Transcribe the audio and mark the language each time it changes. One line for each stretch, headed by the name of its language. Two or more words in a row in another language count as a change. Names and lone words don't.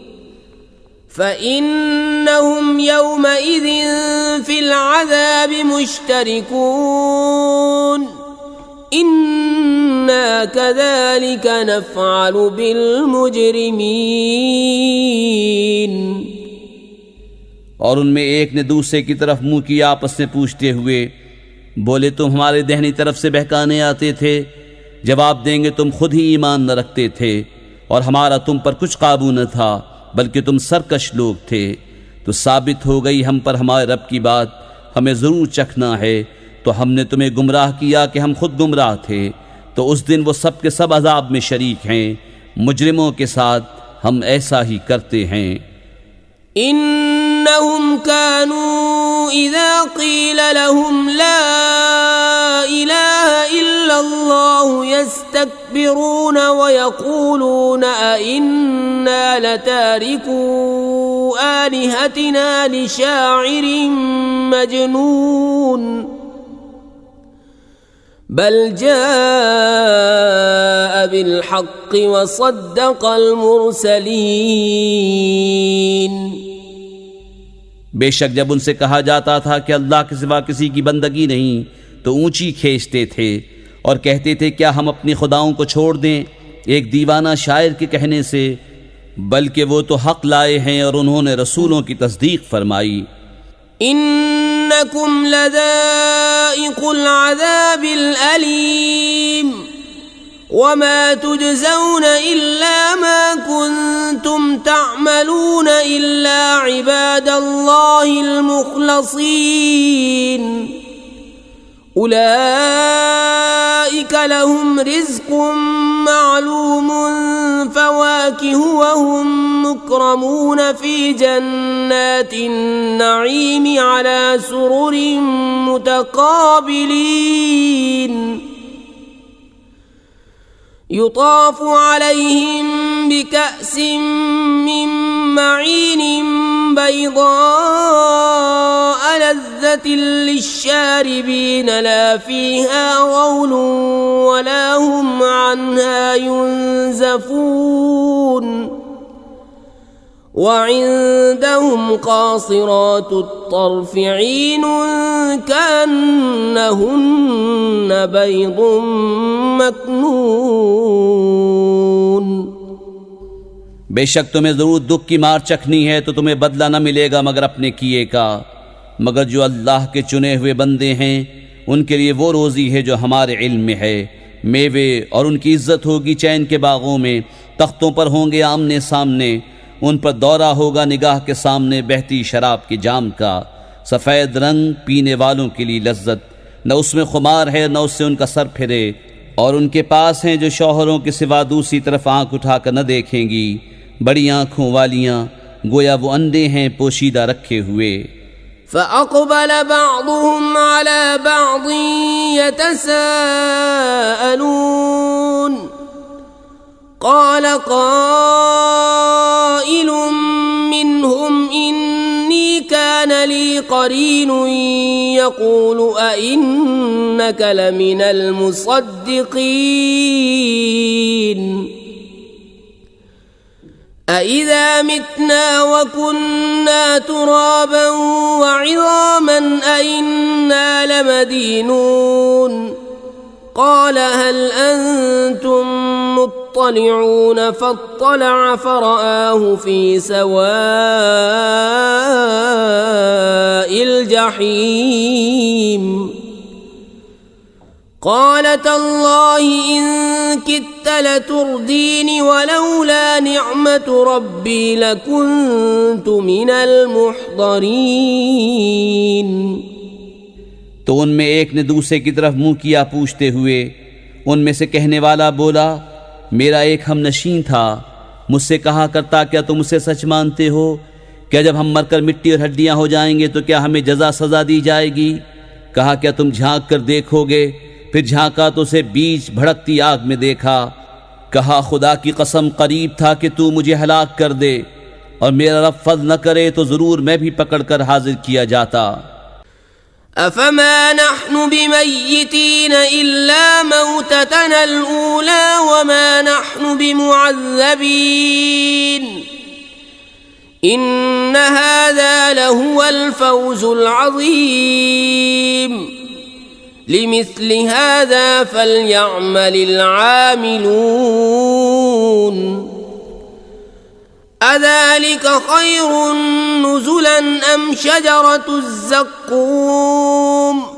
Arabic: فإنهم يومئذ في العذاب مشتركون إنا كذلك نفعل بالمجرمين
Urdu: اور ان میں ایک نے دوسرے کی طرف منہ کیا، آپس میں پوچھتے ہوئے بولے، تم ہمارے داہنی طرف سے بہکانے آتے تھے، جواب دیں گے تم خود ہی ایمان نہ رکھتے تھے اور ہمارا تم پر کچھ قابو نہ تھا، بلکہ تم سرکش لوگ تھے. تو ثابت ہو گئی ہم پر ہمارے رب کی بات، ہمیں ضرور چکھنا ہے. تو ہم نے تمہیں گمراہ کیا کہ ہم خود گمراہ تھے. تو اس دن وہ سب کے سب عذاب میں شریک ہیں۔ مجرموں کے ساتھ ہم ایسا ہی کرتے ہیں.
Arabic: إنهم كانوا إذا قيل لهم لا إله إلا الله يستكبرون ويقولون أئنا لتاركو آلهتنا لشاعر مجنون بل جاء بالحق وصدق المرسلين.
Urdu: بے شک جب ان سے کہا جاتا تھا کہ اللہ کے سوا کسی کی بندگی نہیں، تو اونچی کھینچتے تھے اور کہتے تھے، کیا ہم اپنی خداؤں کو چھوڑ دیں ایک دیوانہ شاعر کے کہنے سے? بلکہ وہ تو حق لائے ہیں اور انہوں نے رسولوں کی تصدیق فرمائی.
Arabic: إنكم لذائقو العذاب الأليم وما تجزون إلا ما كنتم تعملون إلا عباد الله المخلصين أولئك لهم رزق معلوم فواكه وهم مكرمون في جنات النعيم على سرر متقابلين يطاف عليهم بكأس من معين بيضاء لذة للشاربين لا فيها غول ولا هم عنها ينزفون وعندهم قاصرات الطرف عين كأنهن بيض مكنون.
Urdu: بے شک تمہیں ضرور دکھ کی مار چکھنی ہے، تو تمہیں بدلہ نہ ملے گا مگر اپنے کیے کا. مگر جو اللہ کے چنے ہوئے بندے ہیں ان کے لیے وہ روزی ہے جو ہمارے علم میں ہے. میوے اور ان کی عزت ہوگی چین کے باغوں میں، تختوں پر ہوں گے آمنے سامنے، ان پر دورہ ہوگا نگاہ کے سامنے بہتی شراب کی جام کا. سفید رنگ پینے والوں کے لیے لذت، نہ اس میں خمار ہے نہ اس سے ان کا سر پھرے. اور ان کے پاس ہیں جو شوہروں کے سوا دوسری طرف آنکھ اٹھا کر نہ دیکھیں گی، بڑی آنکھوں والیاں، گویا وہ اندھے ہیں پوشیدہ رکھے ہوئے.
Arabic: فأقبل بعضهم على بعض يتساءلون قال قائل منهم إني كان لي قرين يقول أئنك لمن المصدقين أئذا متنا وكنا ترابا وعظاما أئنا لمدينون قال هل أنتم مطلعون فاطلع فرآه في سواء الجحيم قال تالله إن كدت لتردين ولولا نعمة ربي لكنت من المحضرين.
Urdu: تو ان میں ایک نے دوسرے کی طرف منہ کیا پوچھتے ہوئے. ان میں سے کہنے والا بولا، میرا ایک ہم نشین تھا مجھ سے کہا کرتا، کیا تم اسے سچ مانتے ہو? کیا جب ہم مر کر مٹی اور ہڈیاں ہو جائیں گے تو کیا ہمیں جزا سزا دی جائے گی? کہا، کیا تم جھانک کر دیکھو گے؟ پھر جھانکا تو اسے بیچ بھڑکتی آگ میں دیکھا. کہا، خدا کی قسم، قریب تھا کہ تو مجھے ہلاک کر دے، اور میرا رب فضل نہ کرے تو ضرور میں بھی پکڑ کر حاضر کیا جاتا.
Arabic: أفما نحن بميتين إلا موتتنا الأولى وما نحن بمعذبين إن هذا لهو الفوز العظيم لمثل هذا فليعمل العاملون أذلك خير نزلا أم شجرة الزقوم